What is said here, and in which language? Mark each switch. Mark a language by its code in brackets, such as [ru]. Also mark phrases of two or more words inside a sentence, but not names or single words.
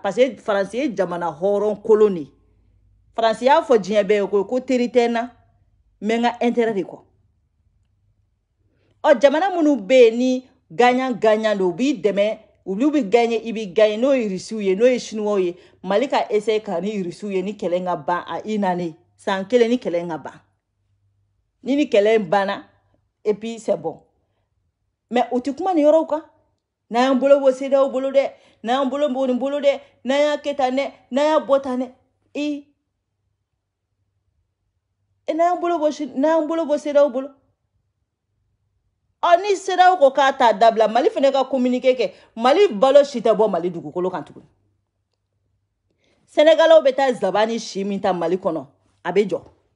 [bm] Parce que Fransi ye jamana hɔrɔn koloni. Fransi y'a fɔ diɲɛ bɛɛ ye ko teri tɛ n na. Mɛ n ka intérêt de kɔ. Ɔ jamana minnu bɛ ni gagnant do bi dɛmɛ olu bi gagner i bi gagner n'o ye Rusiw ye n'o ye Chinois ye Mali ka essayer ka ni Rusiw ye ni kɛlɛ ka ban a [fr] une année [bm] san kelen ni kɛlɛ ka ban ni kɛlɛ banna [fr] et puis c'est bon mais [bm] o ti kuma ni yɔrɔw kan n'an y'an bolo bɔ CEDEAO bolo dɛ n'an y'an bolo bɔ nin bolo dɛ n'an y'a kɛ tan dɛ n'an y'a bɔ tan dɛ n'an y'an bolo bɔ CEDEAO bolo ni CEDEAO ko k'a t'a dabila Mali fɛnɛ ka communiqué kɛ Mali balo si tɛ bɔ Mali dugukolo kan tuguni Sénégalais bɛ taa zabani si min ta Mali kɔnɔ a bɛ jɔ